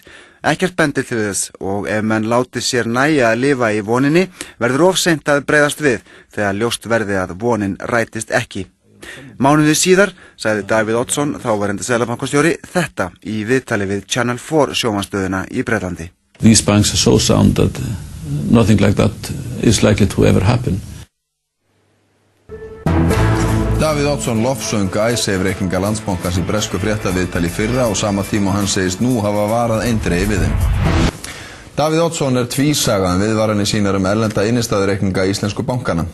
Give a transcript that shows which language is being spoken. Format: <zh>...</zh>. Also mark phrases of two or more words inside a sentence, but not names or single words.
<is>Ekkert bendir til þess og ef menn láti sér nægja að lifa í voninni verður of seint að bregðast við þegar ljóst verði að vonin rætist ekki. Mánuði síðar sagði Davíð Oddsson, þáverandi seðlabankastjóri, þetta í viðtali við Channel 4 sjónvarpsstöðina í Bretlandi.</is> <en>These banks are so sound that nothing like that is likely to ever happen.</en> <is>Davíð Oddsson lofsöng Icesave-reikninga Landsbankans í bresku fréttaviðtali fyrra á sama tíma og hann segist nú hafa varað eindregið við þeim. Davíð Oddsson er tvísaga viðvaranir sínar erlenda innistæðureikninga íslensku bankana.</is>